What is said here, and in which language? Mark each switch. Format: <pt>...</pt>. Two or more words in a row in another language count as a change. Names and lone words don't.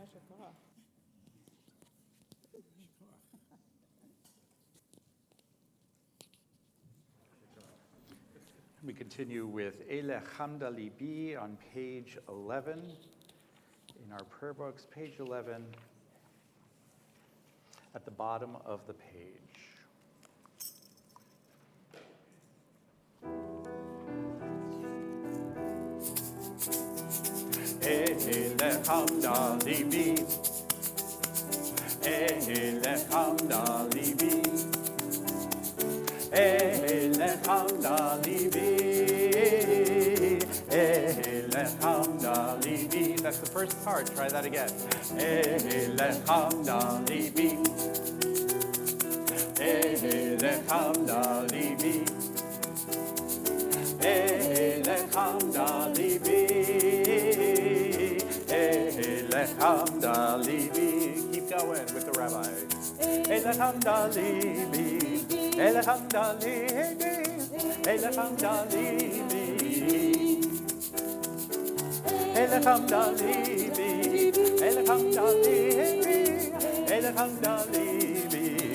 <en>We continue with</en> <he>אלה חמדה לבי</he> <en>on page 11 in our prayer books, page 11, at the bottom of the page.</en> <he>אלה חמדה לבי, אלה חמדה לבי, אלה חמדה לבי, אלה חמדה לבי.</he> <en>That's the first part. Try that again.</en> <he>אלה חמדה לבי, אלה חמדה לבי, אלה חמדה לבי, אלה חמדה לבי.</he> <en>Keep going with the rabbi.</en> <he>אלה חמדה לבי, אלה חמדה לבי, אלה חמדה לבי, אלה חמדה לבי, אלה חמדה לבי, אלה חמדה לבי.</he>